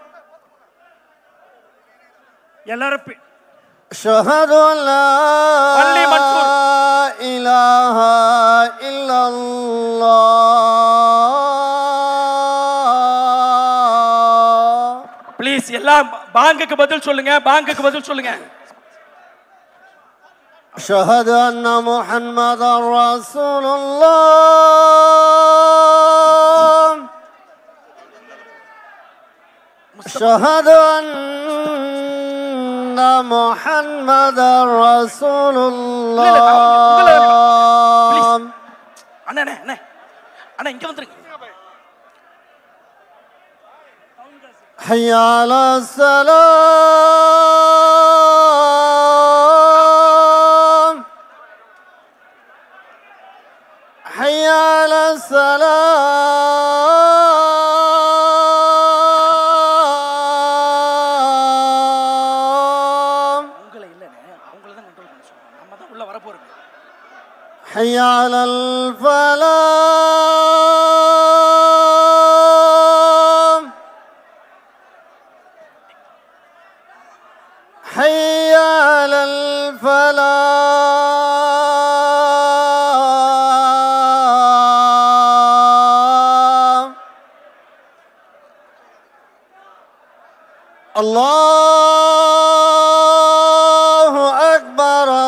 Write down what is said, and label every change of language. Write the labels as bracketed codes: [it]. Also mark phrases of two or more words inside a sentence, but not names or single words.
[ta] எல்லாரும் [ar] أشهد أن لا إله إلا الله. [ta] ப்ளீஸ் எல்லாம் பாங்குக்கு பதில் சொல்லுங்க, பாங்குக்கு பதில் சொல்லுங்க. [ar] أشهد أن محمد رسول الله. أشهد أن محمد رسول الله. [ta] அண்ணா அண்ணா அண்ணா இங்க வந்துருங்க. [ar] حي على السلام السلام [ta] உங்களை இல்லைன்னு அவங்கள தான் கண்ட்ரோல் பண்ண சொல்றோம். நம்ம தான் உள்ள வரப்போறோம். [ar] حي على الفلاح حي على الفلاح الله أكبر